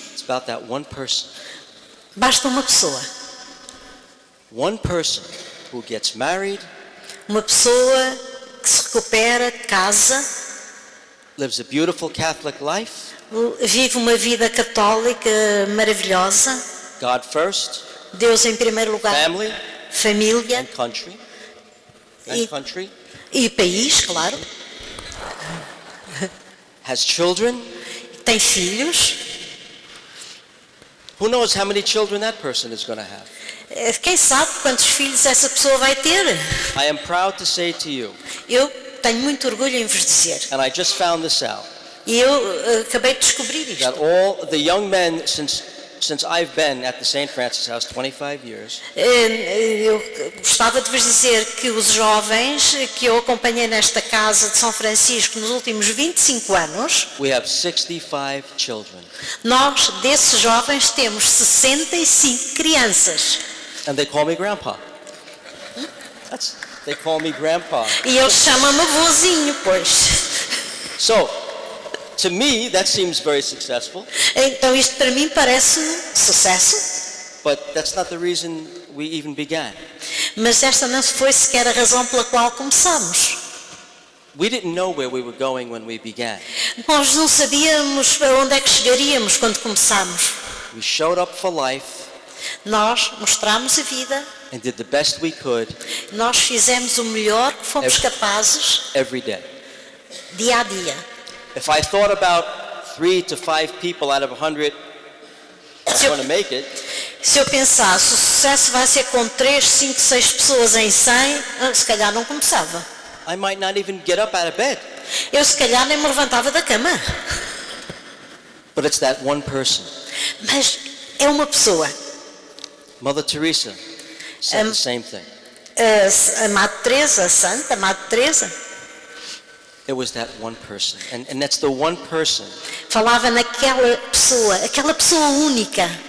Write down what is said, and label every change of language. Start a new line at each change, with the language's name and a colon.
English: It's about that one person.
Portuguese: basta uma pessoa.
English: One person who gets married,
Portuguese: Uma pessoa que se recupera, casa,
English: lives a beautiful Catholic life,
Portuguese: vive uma vida católica maravilhosa,
English: God first,
Portuguese: Deus em primeiro lugar,
English: family
Portuguese: família
English: and country,
Portuguese: E- e país, claro,
English: has children.
Portuguese: tem filhos.
English: Who knows how many children that person is going to have?
Portuguese: Quem sabe quantos filhos essa pessoa vai ter?
English: I am proud to say to you,
Portuguese: Eu tenho muito orgulho em vos dizer,
English: and I just found this out,
Portuguese: e eu acabei de descobrir isto,
English: that all the young men since I've been at the St. Francis House 25 years,
Portuguese: Eu gostava de vos dizer que os jovens que eu acompanhei nesta casa de São Francisco nos últimos 25 anos,
English: we have 65 children.
Portuguese: nós desses jovens temos 65 crianças.
English: And they call me grandpa. They call me grandpa.
Portuguese: E eles chamam-me avôzinho, pois.
English: So, to me, that seems very successful,
Portuguese: Então isto para mim parece-me sucesso,
English: but that's not the reason we even began.
Portuguese: mas esta não foi sequer a razão pela qual começamos.
English: We didn't know where we were going when we began.
Portuguese: Nós não sabíamos para onde é que chegaríamos quando começámos.
English: We showed up for life
Portuguese: Nós mostramos a vida,
English: and did the best we could
Portuguese: nós fizemos o melhor que fomos capazes
English: every day.
Portuguese: dia a dia.
English: If I thought about 3 to 5 people out of 100 are
Portuguese: Se eu-
English: going to make it,
Portuguese: Se eu pensasse, o sucesso vai ser com 3, 5, 6 pessoas em 100, se calhar não começava.
English: I might not even get up out of bed.
Portuguese: Eu se calhar nem me levantava da cama.
English: But it's that one person.
Portuguese: Mas é uma pessoa.
English: Mother Teresa said the same thing.
Portuguese: A Madre Teresa, a Santa Madre Teresa,
English: It was that one person. And that's the one person
Portuguese: falava naquela pessoa, aquela pessoa única